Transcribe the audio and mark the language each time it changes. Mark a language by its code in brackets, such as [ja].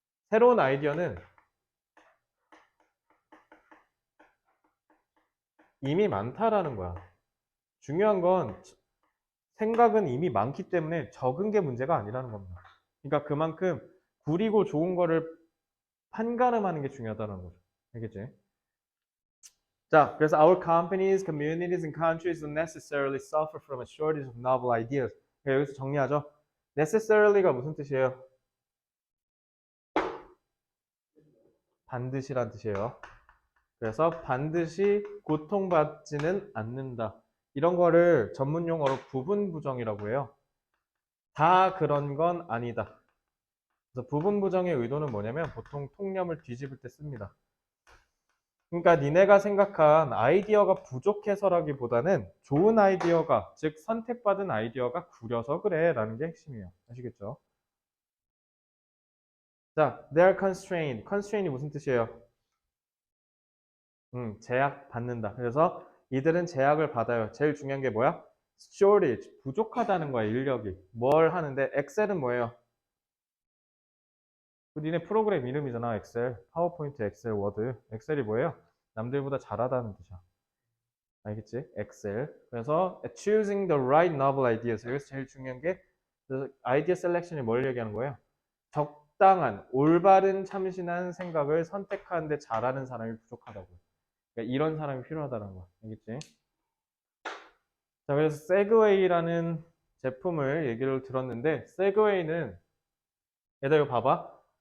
[ko] 새로운 아이디어는 이미 많다라는 거야. 중요한 건 생각은 이미 많기 때문에 적은 게 문제가 아니라는 겁니다. 그러니까 그만큼 구리고 좋은 거를 판가름하는 게 중요하다는 거죠. 알겠지? 자, 그래서 [en] our companies, communities, and countries don't necessarily suffer from a shortage of novel ideas. [ko] 여기서 정리하죠. necessarily가 무슨 뜻이에요? 반드시란 뜻이에요. 그래서 반드시 고통받지는 않는다. 이런 거를 전문 용어로 부분 부정이라고 해요. 다 그런 건 아니다. 그래서 부분 부정의 의도는 뭐냐면 보통 통념을 뒤집을 때 씁니다. 그러니까 니네가 생각한 아이디어가 부족해서라기보다는 좋은 아이디어가, 즉 선택받은 아이디어가 구려서 그래 라는 게 핵심이에요. 아시겠죠? [en] 자, they are constrained. [ko] constrain이 무슨 뜻이에요? 제약 받는다. 그래서 이들은 제약을 받아요. 제일 중요한 게 뭐야? shortage, 부족하다는 거야, 인력이. 뭘 하는데, 엑셀은 뭐예요? 니네 프로그램 이름이잖아, 엑셀. 파워포인트, 엑셀, 워드. 엑셀이 뭐예요? 남들보다 잘하다는 뜻이야. 알겠지? 엑셀. 그래서 [en] choosing the right novel ideas. [ko] 여기서 제일 중요한 게 아이디어 셀렉션이 뭘 얘기하는 거예요? 적당한, 올바른, 참신한 생각을 선택하는데 잘하는 사람이 부족하다고. 그러니까 이런 사람이 필요하다는 거야. 알겠지? 자, 그래서 세그웨이라는 제품을 얘기를 들었는데 세그웨이는 얘들아 이거 봐봐.